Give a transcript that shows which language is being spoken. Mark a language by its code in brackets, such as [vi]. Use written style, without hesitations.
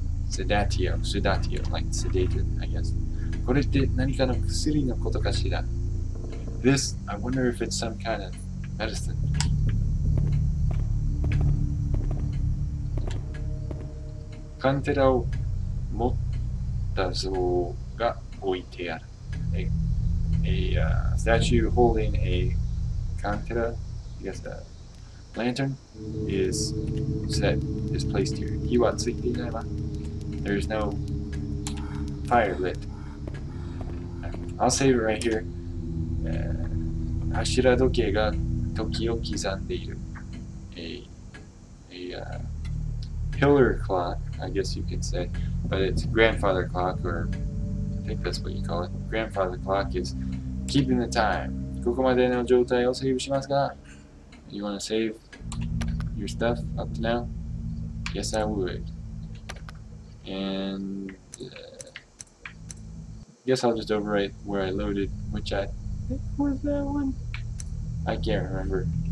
[en] Sedatio, like sedated, I guess. [ja] これって何かの薬のことかしら? [en] This, I wonder if it's some kind of medicine. [ja] カンテラを持った像が置いてある. [en] A statue holding a cantera, I guess a lantern, is placed here. [ja] 火はついていないわ. [en] There's no fire lit. I'll save it right here. [ja] 柱時計が時を刻んでいる. [en] A pillar clock, I guess you could say, but it's grandfather clock, or I think that's what you call it. Grandfather clock is keeping the time. [ja] ここまでの状態をセーブしますか? [en] You want to save your stuff up to now? Yes, I would. And guess I'll just overwrite where I loaded, which I think was that one. I can't remember.